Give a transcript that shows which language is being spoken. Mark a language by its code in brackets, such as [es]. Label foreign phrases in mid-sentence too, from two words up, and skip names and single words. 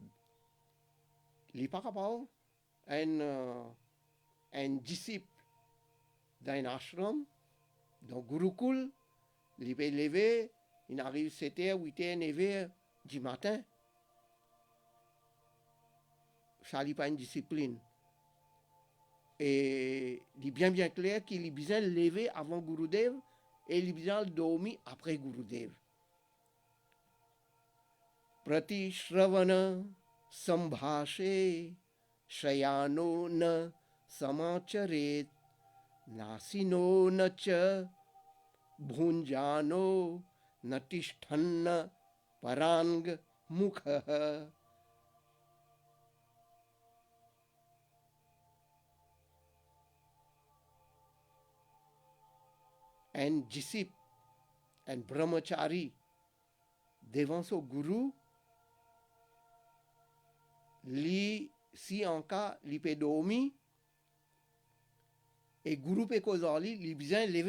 [fr] Il n'est pas capable un disciple d'un ashram, dans Gurukul, il peut lever, il arrive 7h, 8h, 9h du matin. Ça n'est pas une discipline. Et il est bien clair qu'il est besoin de lever avant Gurudev et il est besoin de dormir après Gurudev. [sa] प्रति श्रवण सम्भाषे शयानो न समाचरेत् नासीनो न च भुञ्जानो नातिष्ठन्न पराङ् मुख. [fr] Un disciple, un brahmachari, devant son guru, si en cas, il peut dormir, et guru peut causer, il besoin de lever.